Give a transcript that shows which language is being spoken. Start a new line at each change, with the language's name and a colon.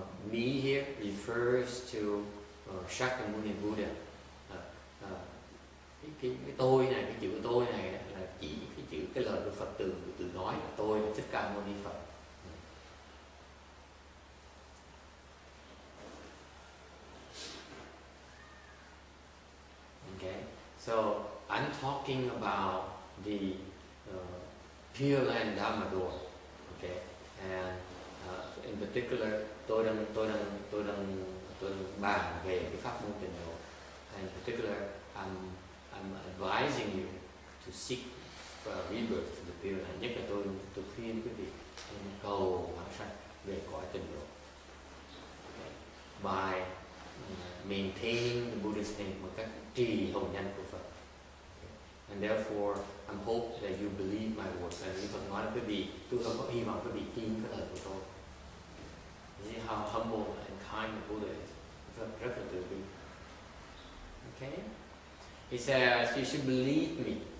English: Me here refers to Shakyamuni Buddha.
Vietnamese: Cái tôi này, cái chữ tôi này là chỉ cái lời của Phật từ nói là tôi là Thích Ca Mâu Ni Phật.
English: Okay, so I'm talking about the Pure Land Dharma Door. Okay, and in particular,
Vietnamese: tôi đang bàn về cái pháp môn tịnh độ. And in particular, I'm advising you to seek rebirth to the Pure Land. Nhất là tôi khuyên quý vị cầu vãng sanh về cõi tịnh độ. Okay.
English: By maintaining the Buddha's name,
Vietnamese: một cách trì hồng danh của Phật.
English: And therefore, I hope that you believe my words.
Vietnamese: And Phật nói là quý vị, tôi có hy vọng quý vị tin cái lời của tôi.
English: You see how humble and kind the Buddha is.
Vietnamese: Phật rất là từ bi.
English: Okay? He says, you should believe me.